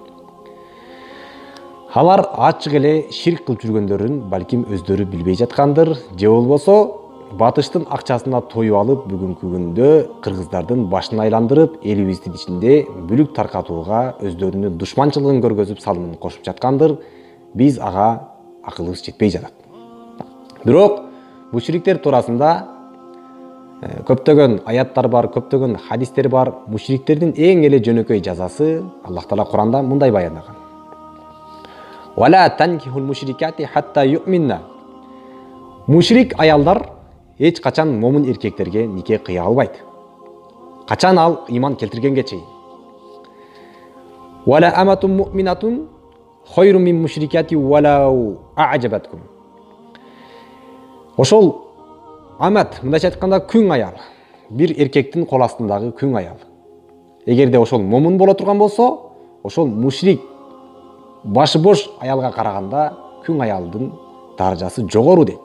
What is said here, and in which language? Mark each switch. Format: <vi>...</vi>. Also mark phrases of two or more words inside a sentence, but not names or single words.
<ky>Алар ачык эле ширк кылып жүргөндөрүн балким өздөрү билбей жаткандыр, же болбосо батыштын акчасына тоюп алып бүгүнкү күндө кыргыздардын башын айландырып, элибиздин ичинде бүлүк таркатууга өздөрүнүн душманчылыгын көргөзүп салымын кошуп жаткандыр. Биз ага акылыбыз жетпей жатат. Бирок мушриктер туурасында көптөгөн аяттар бар, көптөгөн хадистер бар. Мушриктердин эң эле жөнөкөй жазасы Аллах Таала Куранда мындай баяндаган.</ky> <ar>ولا تنكحوا المشركات حتى يؤمن.</ar> <ky>Мушрик аялдар эч качан момун эркектерге нике кыя албайт. Качан ал иман келтиргенге чейин.</ky> <ar>ولأمة مؤمنة خير من مشركة ولو أعجبتكم.</ar> <ky>Ошол амат, мындайча айтканда күң аял, бир эркектин кол астындагы күң аял. Эгерде ошол момун боло турган болсо, ошол мушрик башы бош аялга караганда күң аялдын даражасы жогору дейт.</ky>